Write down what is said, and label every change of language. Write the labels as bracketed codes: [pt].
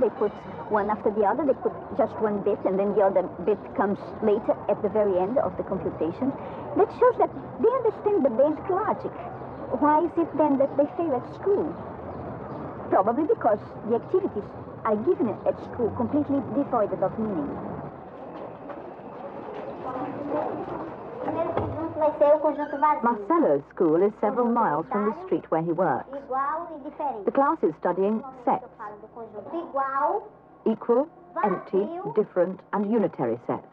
[en] They put one after the other. They put just one bit, and then the other bit comes later at the very end of the computation. That shows that they understand the basic logic. Why is it then that they fail at school? Probably because the activities are given at school completely devoid of meaning. [pt] Vai ser o conjunto vazio. [en] Marcelo's school is several miles from the street where he works. [pt] Igual e diferente. [en] The class is studying sets, [pt] Fala do conjunto igual, [en] equal, empty, different, and unitary sets.